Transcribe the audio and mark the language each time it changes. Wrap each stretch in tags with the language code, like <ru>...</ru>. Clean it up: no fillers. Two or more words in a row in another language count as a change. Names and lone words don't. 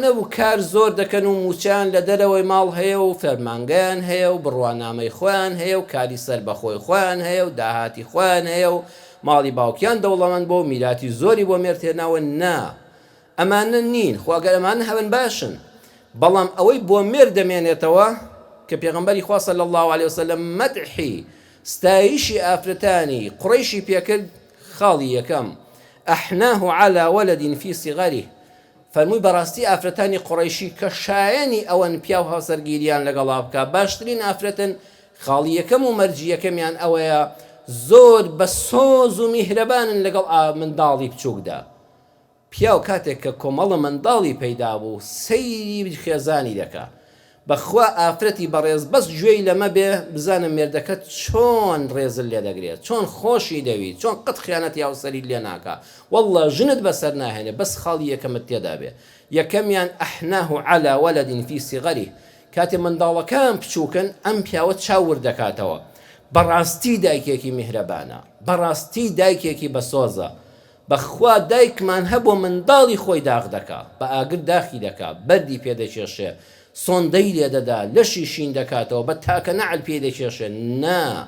<ckb>نەبوو کار زۆر دەکەن و موچیان لە دەرەوەی ماڵ هەیە و فەرمانگەیان هەیە و بڕوانامەی خۆیان هەیە و کاری سەر بەخۆی خۆیان هەیە و داهاتی خۆیان هەیە و ماڵی باوکیان دەوڵەمەند بۆ میراتی زۆری بۆ مێردهێناوە نا ئەمانە نین خواگەر ئەمانە هەون باشن بەڵام ئەوەی بۆ مێرد دەمێنێتەوە کە پێغەمبەری خوا</ckb> <ar>صلی الله عليه وسلم</ar> <ckb>مەدحی ستایشی ئافرەتانی قڕیشی پێکرد خاڵی یەکەم</ckb> <ar>ئەحناه على ولد في صغره</ar> <ckb>فەرمووی بەڕاستی ئافرەتانی قڕیشی کە شایەنی ئەوەن پیا و هاوسەرگیریان لەگەڵا بکە باشترین ئافرەتن خاڵی یەکەم و مەرجی یەکەمیان ئەوەیە زۆر بە سۆز و میهرەبانن لەگەڵ منداڵی بچووکدا پیا و کاتێک کە کۆمەڵە منداڵی پەیدا بوو سەیری خێزانی دەکا بەخوا ئافرەتی بەڕێز بەس گوێی لەمە بێ بزانم مێردەکەت چۆن ڕێزل لێ دەگرێت چۆن خۆشی دەویت چۆن قەت خیانەتی هاوسەری لێ ناکا والله ژنت بەسەر ناهێنێ بەس خاڵی یەکەمت تێدا بێ یەکەمیان</ckb> <ar>ئەحناه على ولد في صغره</ar> <ckb>کاتێ منداڵەکان بچووکن ئەم پیاوە چاور دەکاتەوە بەڕاستی دایکێکی میهرەبانە بەڕاستی دایکێکی بەسۆزە بەخوا دایکمان هەبوو منداڵی خۆی داغ دەکا بە ئاگر داخی دەکا بەردی پێدەکێشێ سۆندەی لێ دەدا لەشی شین دەکاتەوە بە تاکە نەعل پێدەکێشێ نا</ckb>